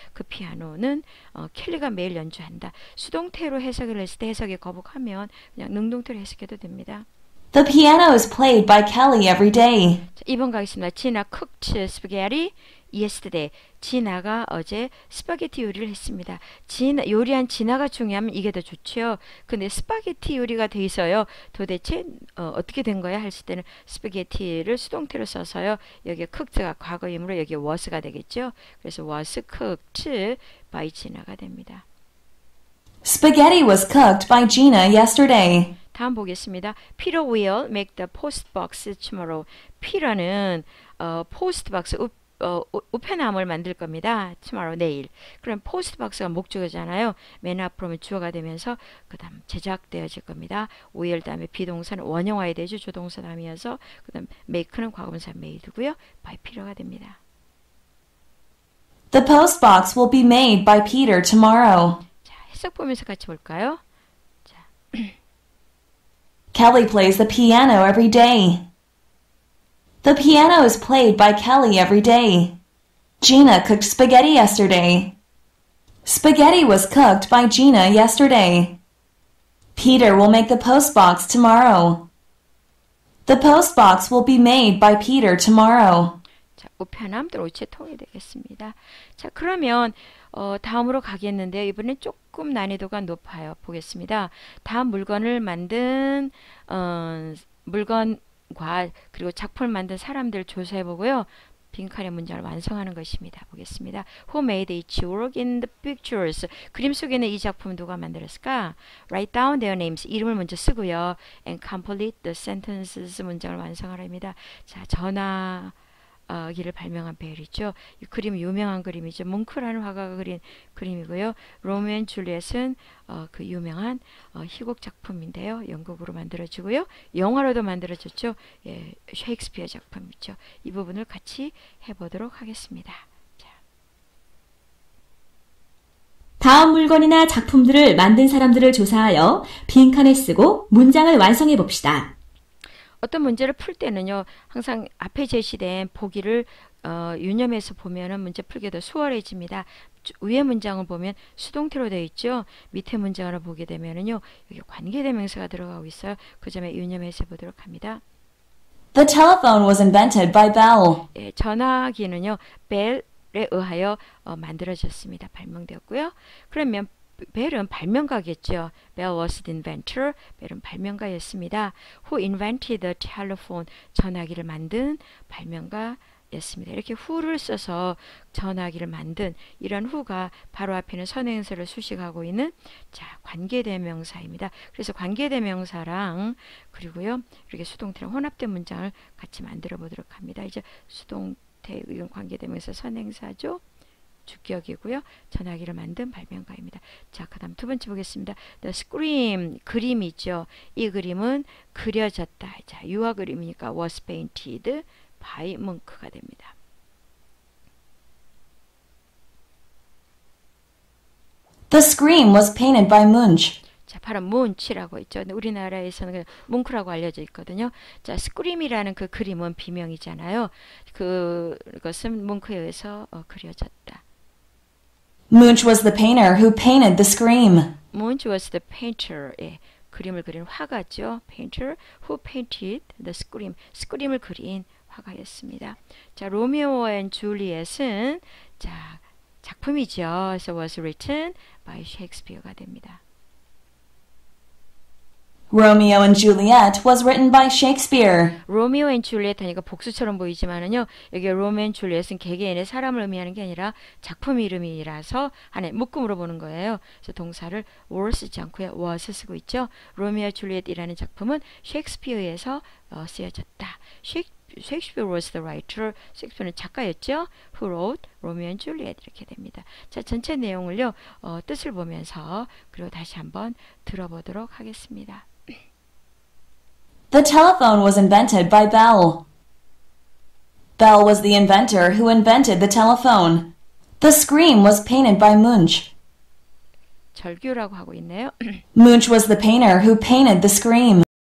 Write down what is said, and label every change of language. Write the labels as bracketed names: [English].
[Korean] 그 피아노는 켈리가 매일 연주한다. 수동태로 해석을 했을 때 해석에 거북하면 그냥 능동태로 해석해도 됩니다. [English] The piano is played by Kelly every day. [Korean] 자, 2번 가겠습니다. [English] Gina cooked spaghetti yesterday. [Korean] 지나가 어제 스파게티 요리를 했습니다. 요리한 지나가 중요하면 이게 더 좋죠. 근데 스파게티 요리가 돼 있어요. 도대체 어떻게 된 거야 했을 때는 스파게티를 수동태로 써서요. 여기에 cooked가 과거이므로 여기에 was가 되겠죠. 그래서 [English] was cooked by Gina가 [Korean] 됩니다. [English] Spaghetti was cooked by Gina yesterday. [Korean] 다음 보겠습니다. [English] Peter will make the post box tomorrow. [Korean] Peter는 post box 우편함을 만들 겁니다. tomorrow 내일. 그럼 post box가 목적어잖아요. 맨 앞으로는 주어가 되면서 그다음 제작되어질 겁니다. will 다음에 비동사는 원형화해야 되죠. 조동사 다음이어서 그다음 make는 과거분사 made고요. by Peter가 됩니다. [English] The post box will be made by Peter tomorrow. [Korean] 자, 해석 보면서 같이 볼까요? 자. [English] Kelly plays the piano every day. The piano is played by Kelly every day. Gina cooked spaghetti yesterday. Spaghetti was cooked by Gina yesterday. Peter will make the post box tomorrow. The post box will be made by Peter tomorrow. [Korean] 자, 우편함 또는 우체통이 되겠습니다. 자, 그러면 다음으로 가겠는데요. 이번엔 조금 난이도가 높아요. 보겠습니다. 다음 물건을 만든 물건과 그리고 작품을 만든 사람들 조사해 보고요. 빈칸의 문장을 완성하는 것입니다. 보겠습니다. [English] Who made each work in the pictures? [Korean] 그림 속에는 이 작품 누가 만들었을까? [English] Write down their names. [Korean] 이름을 먼저 쓰고요. [English] And complete the sentences. [Korean] 문장을 완성하랍니다. 자, 전화기를 발명한 벨이죠. 이 그림 유명한 그림이죠. 뭉크라는 화가가 그린 그림이고요. 로미오 앤 줄리엣은 그 유명한 희곡 작품인데요. 연극으로 만들어지고요. 영화로도 만들어졌죠. 예, 셰익스피어 작품이죠. 이 부분을 같이 해보도록 하겠습니다. 자. 다음 물건이나 작품들을 만든 사람들을 조사하여 빈칸에 쓰고 문장을 완성해 봅시다. 어떤 문제를 풀 때는요, 항상 앞에 제시된 보기를 유념해서 보면은 문제 풀기 더 수월해집니다. 위에 문장을 보면 수동태로 되어 있죠. 밑에 문장을 보게 되면은요, 여기 관계대명사가 들어가고 있어요. 그 점에 유념해서 보도록 합니다. [English] The telephone was invented by Bell. [Korean] 예, 전화기는요, 벨에 의하여 만들어졌습니다. 발명되었고요. 그러면 벨은 발명가겠죠. [English] Bell was the inventor. [Korean] 벨은 발명가였습니다. [English] Who invented the telephone? [Korean] 전화기를 만든 발명가였습니다. 이렇게 who를 써서 전화기를 만든 이런 who가 바로 앞에는 선행사를 수식하고 있는 자, 관계대명사입니다. 그래서 관계대명사랑 그리고요 이렇게 수동태랑 혼합된 문장을 같이 만들어 보도록 합니다. 이제 수동태 이건 관계대명사 선행사죠. 주격이고요. 전화기를 만든 발명가입니다. 자, 그 다음 두 번째 보겠습니다. [English] The Scream, 그림이죠. [Korean] 이 그림은 그려졌다. 자, 유화 그림이니까 [English] was painted by [Korean] Munch가 됩니다. [English] The Scream was painted by Munch. [Korean] 자, 바로 문치라고 있죠. 우리나라에서는 그냥 뭉크라고 알려져 있거든요. 자, 스크림이라는 그 그림은 비명이잖아요. 그것은 뭉크에 의해서 그려졌다. [English] Munch was the painter who painted the Scream. Munch was the painter. 예, 그림을 그린 화가죠. Painter who painted the Scream. [Korean] 스크림을 그린 화가였습니다. 자, 로미오 앤 줄리엣은 자, 작품이죠. 그래서 [English] was written by Shakespeare가 [Korean] 됩니다. [English] Romeo and Juliet was written by Shakespeare. [Korean] 로미오 앤 줄리엣 하니까 복수처럼 보이지만은요. 여기 로미오 앤 줄리엣은 개개인의 사람을 의미하는 게 아니라 작품 이름이라서 하나의 묶음으로 보는 거예요. 그래서 동사를 were 쓰지 않고요. was 쓰고 있죠. 로미오 줄리엣이라는 작품은 셰익스피어에서 쓰여졌다. [English] Shakespeare was the writer. [Korean] 셰익스피어는 작가였죠. [English] Who wrote Romeo and Juliet [Korean] 이렇게 됩니다. 자, 전체 내용을요. 뜻을 보면서 그리고 다시 한번 들어보도록 하겠습니다. [English] The telephone was invented by Bell. Bell was the inventor who invented the telephone. The screen was painted by Munch. [Korean] 절규라고 하고 있네요. [English] Munch was the painter who painted the scream.